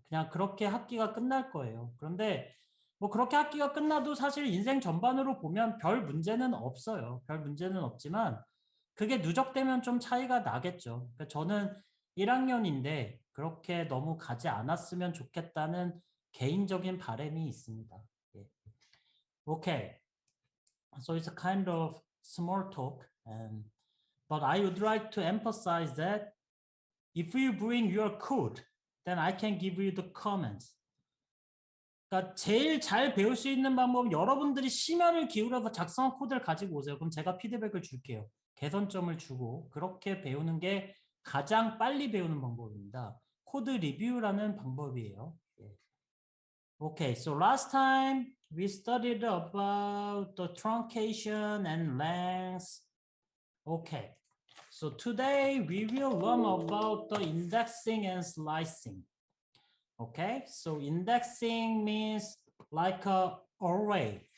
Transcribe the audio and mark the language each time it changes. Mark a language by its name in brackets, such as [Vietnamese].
[Korean] 그냥 그렇게 학기가 끝날 거예요. 그런데 뭐 그렇게 학기가 끝나도 사실 인생 전반으로 보면 별 문제는 없어요. 별 문제는 없지만 그게 누적되면 좀 차이가 나겠죠. 그러니까 저는 1학년인데 그렇게 너무 가지 않았으면 좋겠다는 개인적인 바람이 있습니다. 예. [English] Okay, so it's a kind of small talk, but I would like to emphasize that if you bring your code, then I can give you the comments. [Korean] 그러니까 제일 잘 배울 수 있는 방법은 여러분들이 심혈을 기울여서 작성한 코드를 가지고 오세요. 그럼 제가 피드백을 줄게요. 개선점을 주고 그렇게 배우는 게 가장 빨리 배우는 방법입니다. 코드 리뷰라는 방법이에요. [English] Okay, so last time we studied about the truncation and length. Okay, so today we will learn about the indexing and slicing. Okay, so indexing means like a array.